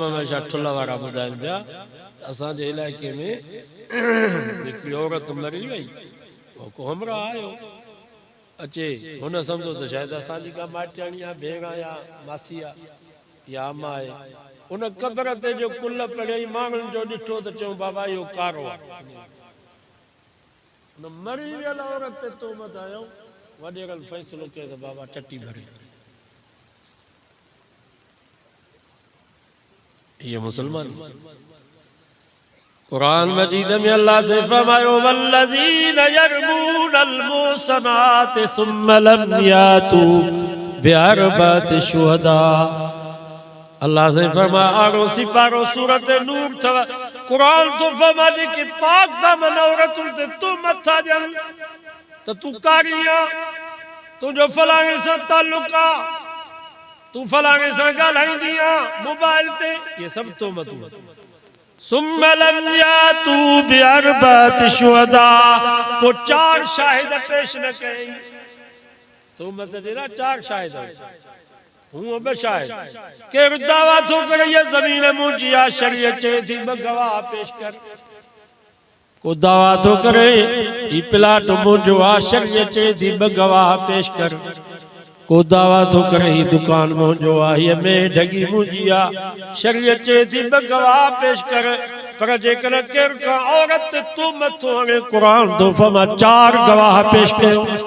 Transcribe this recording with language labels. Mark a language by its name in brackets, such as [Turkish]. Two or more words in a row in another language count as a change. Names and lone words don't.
[Sindhi] में छा ठुल वारा ॿुधाइनि पिया असांजे इलाइक़े में हिकिड़ी औरत मरी वई को हमरा आयो अचे हुन सम्झो त शायदि असांजी का माइटाणी आहे भेण या मासी आहे या अम्मा आहे उन क़बर ते जो कुल पढ़ियई माण्हुनि जो ॾिठो त चऊं बाबा इहो कारो आहे न मरी वियल औरत ते तोहमत आयो वॾेरनि फ़ैसिलो कयो त बाबा टटी भरे ये मुसलमान कुरान मजीद में अल्लाह से फरमायो [Arabic] والذين يرمون المحصنات ثم لم يأتوا بأربعة شهداء [Sindhi] अल्लाह से फरमाया आरो सिपारो सूरत नूर थव कुरान तो फरमा जे कि पाक दामन औरतुन ते तू मथा ॾियन त तू कारिया तुंहिंजो फलाणे सां ताल्लुक आहे तू फलाणे सां ॻाल्हाईंदी आहे मोबाइल ते ये सब तोहमतूं [Arabic] ثم لم يأتوا بأربعة شهداء [Sindhi] को 4 शाहिद पेश न कयई तोहमत जे ना 4 शाहिद हूं बि शाहिद केरु दावा थो करे ये ज़मीन मुंहिंजी आहे शरीयत चवे थी ॿ गवाह पेश कर को दावा थो करे ही प्लाट मुंहिंजो आहे शरीयत चवे थी ॿ गवाह पेश कर को दावा थो करे ही दुकान मुंहिंजो आहे हीअ में ढगी मुंहिंजी आहे शरीयत चवे थी ॿ गवाह पेश कर पर जेकॾहिं केरु का औरत ते तोहमत थो हणे क़ुरान थो फरमा 4 गवाह पेश कयो